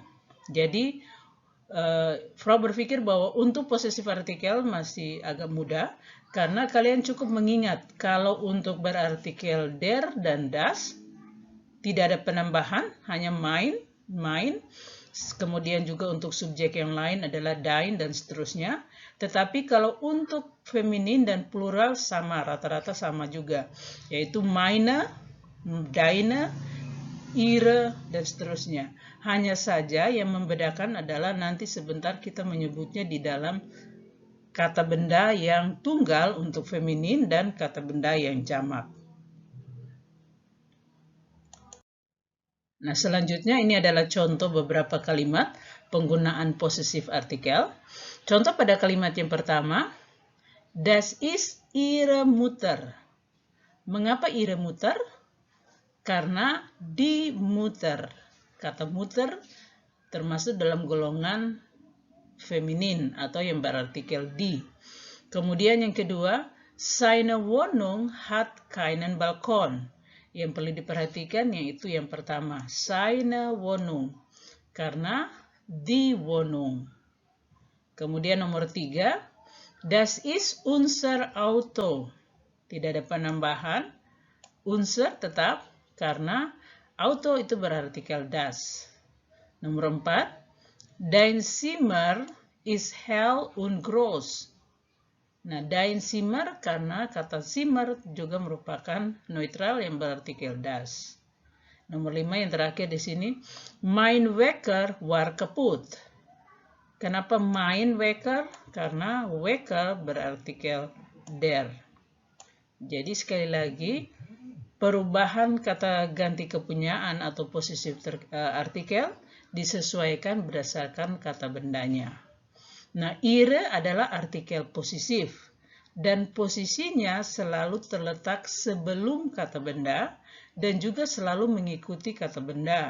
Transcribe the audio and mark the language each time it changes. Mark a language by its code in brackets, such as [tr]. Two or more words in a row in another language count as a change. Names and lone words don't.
[id] Jadi, Frau berpikir bahwa untuk possessive artikel masih agak mudah, karena kalian cukup mengingat kalau untuk berartikel der dan das, tidak ada penambahan, hanya mein. Kemudian juga untuk subjek yang lain adalah dein dan seterusnya. Tetapi kalau untuk feminin dan plural sama, rata-rata sama juga, yaitu [de] meine, deine, ihre, [id] dan seterusnya. Hanya saja yang membedakan adalah nanti sebentar kita menyebutnya di dalam kata benda yang tunggal untuk feminin dan kata benda yang jamak. Nah, selanjutnya ini adalah contoh beberapa kalimat penggunaan possessive artikel. Contoh pada kalimat yang pertama, [de] das ist ihre Mutter. [id] Mengapa [de] ihre Mutter? [id] Karena [de] die Mutter. [id] Kata Mutter termasuk dalam golongan feminin atau yang berartikel die. Kemudian yang kedua, [de] seine Wohnung hat keinen Balkon. [id] Yang perlu diperhatikan yaitu yang pertama, [de] seine Wohnung, [id] karena [de] die Wohnung. [id] Kemudian nomor 3, [de] das ist unser Auto. [id] Tidak ada penambahan, unser tetap, karena auto itu berartikel das. [de] Nomor 4, dein Zimmer ist hell und groß. [id] Nah, [de] dein Zimmer [id] karena kata Zimmer juga merupakan neutral yang berartikel das. Nomor 5 yang terakhir di sini, [de] mein Wecker war kaputt. [id] Kenapa [de] mein Wecker? [id] Karena Wecker berartikel der. Jadi sekali lagi, perubahan kata ganti kepunyaan atau possessive artikel disesuaikan berdasarkan kata bendanya. Nah, ihre adalah artikel posesif dan posisinya selalu terletak sebelum kata benda dan juga selalu mengikuti kata benda.